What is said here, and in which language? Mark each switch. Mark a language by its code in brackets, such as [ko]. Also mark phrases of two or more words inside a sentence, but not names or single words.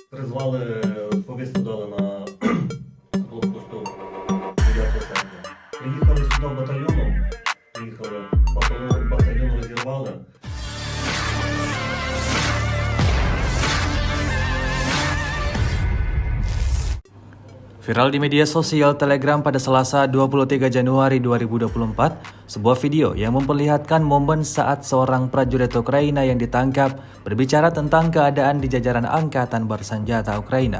[uk] Призвали, повістку дали на блокпосту 9 серпня. Приїхали сюди батальйоном, батальйон розірвали. [id] Viral di media sosial Telegram pada Selasa 23 Januari 2024, sebuah video yang memperlihatkan momen saat seorang prajurit Ukraina yang ditangkap berbicara tentang keadaan di jajaran Angkatan Bersenjata Ukraina.